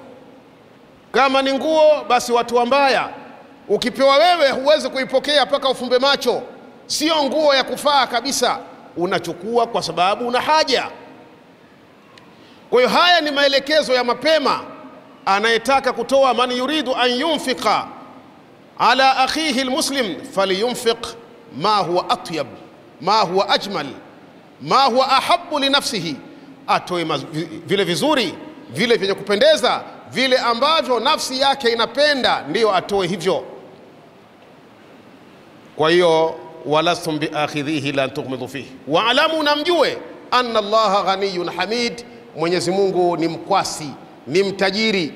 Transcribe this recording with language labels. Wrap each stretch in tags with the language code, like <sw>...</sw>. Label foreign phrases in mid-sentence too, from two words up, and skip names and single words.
<sw>Kama ni nguo, basi watu wambaya, ukipewa wewe huwezi kuipokea mpaka ufumbe macho. Sio nguo ya kufaa kabisa, unachukua kwa sababu una haja. Kwa hiyo haya ni maelekezo ya mapema. Anayetaka kutoa,</sw> <ar>من يريد أن ينفق على أخيه المسلم فلينفق ما هو أطيب ما هو أجمل ما هو أحب لنفسه,</ar> <sw>atoe vile vizuri, vile vyenye kupendeza, vile ambavyo nafsi yake inapenda, ndiyo atoe hivyo. Kwa hiyo</sw> <ar>ولستم بآخذيه لا تغمضوا فيه واعلموا,</ar> <sw>namjue</sw> <ar>أن الله غني حميد,</ar> <sw>Mwenyezi Mungu ni mkwasi, ni mtajiri.</sw>